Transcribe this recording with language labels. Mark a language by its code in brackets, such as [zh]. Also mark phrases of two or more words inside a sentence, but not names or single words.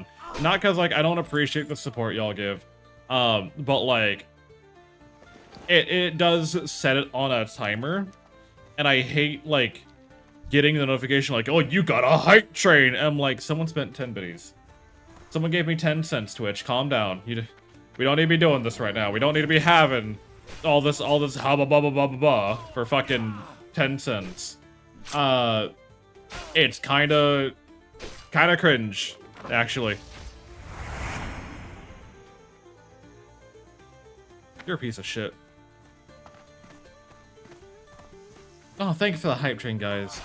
[en] Not because, like, I don't appreciate the support y'all give, but, like, it does set it on a timer, and I hate, like, getting the notification like, oh, you got a hype train! And I'm like, someone spent 10 biddies. Someone gave me 10 cents, Twitch. Calm down. We don't need to be doing this right now. We don't need to be having all this ha ba ba ba ba ba ba for fucking 10 cents. It's kinda cringe, actually. You're a piece of shit. Oh, thank you for the hype train, guys.